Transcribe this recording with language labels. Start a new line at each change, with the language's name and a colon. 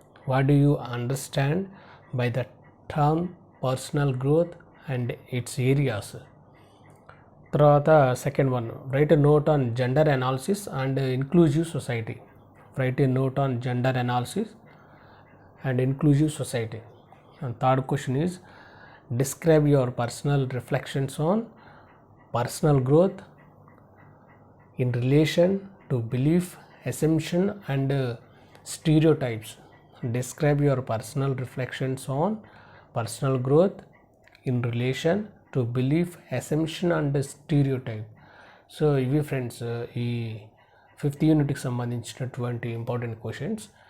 English: What do you understand by the term personal growth and its areas. తర్వాత second one, write a note on gender analysis and inclusive society. Write a note on gender analysis and inclusive society. And third question is, describe your personal reflections on personal growth in relation to belief, assumption and stereotypes. Describe your personal reflections on personal growth in relation to belief, assumption and stereotype.
Telugu: So ఇవి friends ఈ 5th యూనిట్కి సంబంధించినటువంటి important questions.